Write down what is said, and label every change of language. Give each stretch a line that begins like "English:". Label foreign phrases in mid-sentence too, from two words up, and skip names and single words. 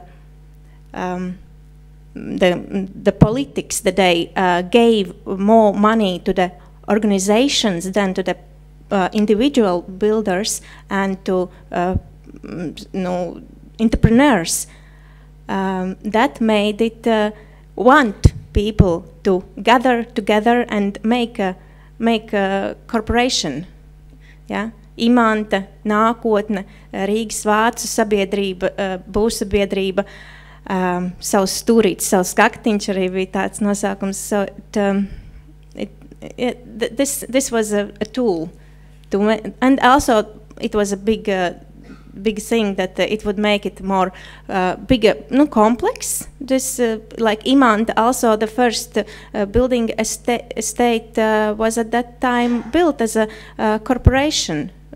English: the politics that they gave more money to the organizations than to the individual builders and to entrepreneurs. That made it want people to gather together and make a corporation. Yeah?
Latvian: Imanta, nākotne, Rīgas vācu sabiedrība, būvsabiedrība, savs stūrītis, savs kaktiņš arī bija tāds nosaukums.
English: So this was a tool, and also it was a big thing that it would make it more bigger, complex. This like Imanta, also the first building estate was at that time built as a corporation.